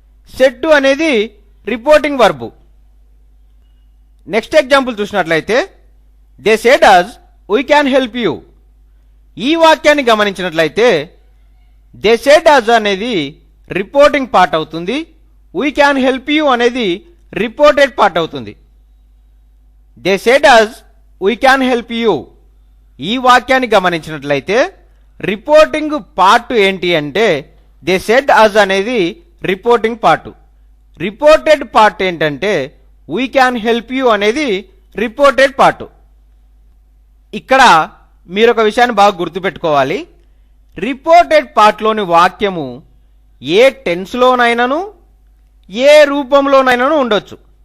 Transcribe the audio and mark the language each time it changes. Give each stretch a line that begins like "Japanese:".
Telugu: Set అనేది reporting verb. Next example చూసినట్లయితే
English: They said us we can help you.
Telugu: ఈ వాక్యాన్ని గమనించినట్లయితే
English: they said us
Telugu: అనేది రిపోర్టింగ్ పార్ట్ అవుతుంది.
English: we can help you
Telugu: అనేది రిపోర్టెడ్ పార్ట్ అవుతుంది.
English: They said us we can help you.
Telugu: ఈ వాక్యాన్ని గమనించినట్లయితే రిపోర్టింగ్ పార్ట్ ఏంటి అంటే
English: they said us
Telugu: అనేది రిపోర్టింగ్ పార్ట్. రిపోర్టెడ్ పార్ట్ ఏంటంటే
English: we can help you
Telugu: అనేది రిపోర్టెడ్ పార్ట్. ఇక్కడ మీరు ఒక విషయాన్ని బాగా గుర్తుపెట్టుకోవాలి. రిపోర్టెడ్ పార్ట్లోని వాక్యము ఏ టెన్స్లోనైనాను ఏ రూపంలోనైనాను ఉండొచ్చు.